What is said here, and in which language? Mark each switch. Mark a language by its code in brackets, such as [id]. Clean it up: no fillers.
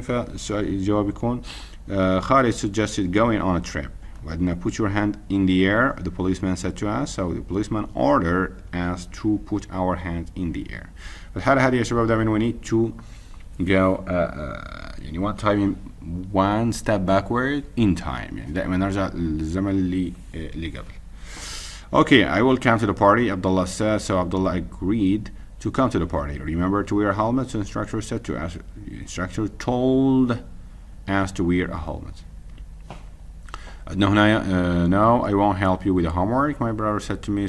[ar] فالجواب يكون [en] Khalid suggested going on a trip. [ar] وعندنا [en] put your hand in the air. The policeman said to us. So the policeman ordered us to put our hands in the air. [ar] فالحالة هذه يا شباب دائما [en] we need to go [ar] يعني [en] one step backward in time. [ar] يعني دائما نرجع للزمن اللي قبل. [en] Okay, I will come to the party. Abdullah said. So Abdullah agreed to come to the party. Remember to wear helmets. The instructor said to us. The instructor told us to wear a helmet. No, I won't help you with the homework. My brother said to me.